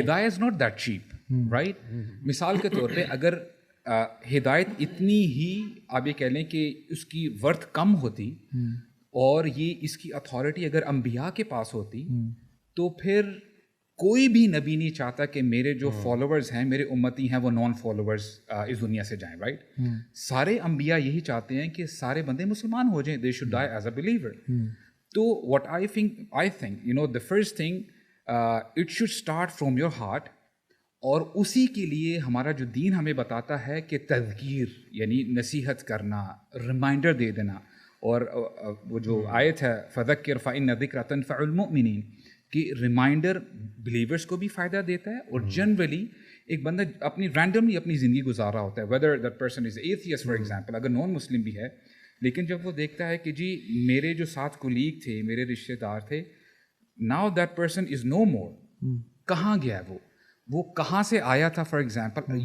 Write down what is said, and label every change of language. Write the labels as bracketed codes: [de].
[ur] हिदायत [en] Is not that cheap, right. [ur] मिसाल के तौर पे अगर हिदायत इतनी ही आप ये कह लें कि उसकी वर्थ कम होती और ये इसकी अथॉरिटी अगर अंबिया के पास होती तो फिर کوئی بھی نبی نہیں چاہتا کہ میرے جو فالوورز ہیں, میرے امتی ہیں, وہ نان فالوورز اس دنیا سے جائیں, رائٹ. سارے انبیاء یہی چاہتے ہیں کہ سارے بندے مسلمان ہو جائیں, [en] They should die as a believer. تو what I think you know the first thing it should start from your heart. [ur] اور اسی کے لیے ہمارا جو دین ہمیں بتاتا ہے کہ تذکیر یعنی نصیحت کرنا, ریمائنڈر دے دینا. اور وہ جو آیت ہے [ar] فذکر فإن الذکر تنفع المؤمنین, [ur] کہ ریمائنڈر بلیورس کو بھی فائدہ دیتا ہے. اور جنرلی ایک بندہ اپنی رینڈملی اپنی زندگی گزار رہا ہوتا ہے, [en] whether that person is atheist for example, [ur] اگر نان مسلم بھی ہے, لیکن جب وہ دیکھتا ہے کہ جی میرے جو ساتھ کولیگ تھے, میرے رشتے دار تھے, [en] now that person is no more, [ur] کہاں گیا ہے وہ کہاں سے آیا تھا فار ایگزامپل.